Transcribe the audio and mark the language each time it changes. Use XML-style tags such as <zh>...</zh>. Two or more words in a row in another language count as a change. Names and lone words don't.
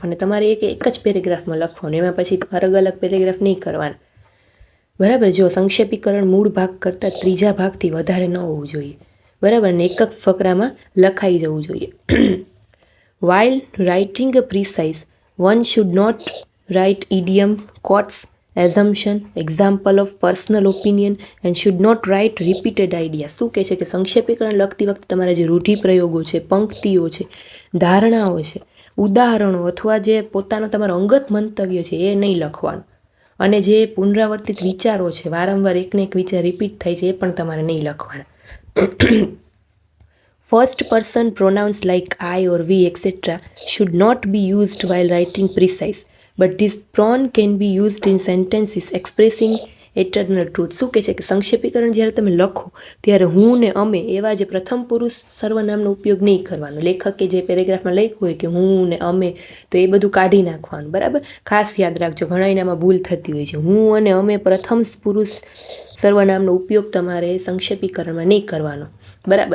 <gu>અને તમારે એક જ પેરેગ્રાફમાં લખવાનું, એમાં પછી અલગ અલગ પેરેગ્રાફ નહીં કરવાના, બરાબર. જો સંક્ષેપીકરણ મૂળ ભાગ કરતાં ત્રીજા ભાગથી વધારે ન હોવું જોઈએ, બરાબર, ને એક ફકરામાં લખાઈ જવું જોઈએ.</gu> <en>while writing a precise one should not write idiom, quotes, assumption, example of personal opinion and should not write repeated ideas.</en> <gu>શું કહે છે કે સંક્ષેપીકરણ લખતી વખતે તમારા જે રૂઢિપ્રયોગો છે, પંક્તિઓ છે, ધારણાઓ છે, ઉદાહરણો અથવા જે પોતાનો તમારો અંગત મંતવ્ય છે એ નહીં લખવાનું. અને જે પુનરાવર્તિત વિચારો છે, વારંવાર એકને એક વિચાર રિપીટ થાય છે, એ પણ તમારે નહીં લખવાના.</gu> <en>First person pronouns like I or we etc. should not be used while writing precise, but this pronoun can be used in sentences expressing eternal truth.</en> <gu>શું કહે છે કે સંક્ષેપીકરણ જ્યારે તમે લખો ત્યારે હું ને અમે એવા જે પ્રથમ પુરુષ સર્વનામનો ઉપયોગ નહીં કરવાનો. લેખકે જે પેરેગ્રાફમાં લખ્યું હોય કે હું ને અમે, તો એ બધું કાઢી નાખવાનું, બરાબર. ખાસ યાદ રાખજો, ઘણા એનામાં ભૂલ થતી હોય છે. હું અને અમે પ્રથમ પુરુષ સર્વનામનો ઉપયોગ તમારે સંક્ષેપીકરણમાં નહીં કરવાનો, બરાબર.</gu>